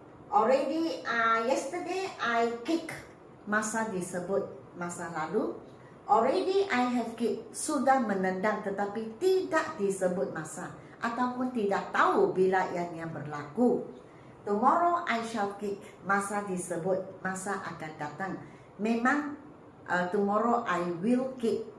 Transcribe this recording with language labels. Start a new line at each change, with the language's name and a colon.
English: Already, yesterday I kick.
Malay: Masa disebut masa lalu.
English: Already I have kicked.
Malay: Sudah menendang tetapi tidak disebut masa. Ataupun tidak tahu bila ianya berlaku.
English: Tomorrow I shall kick.
Malay: Masa disebut masa akan datang. Memang
English: tomorrow I will kick.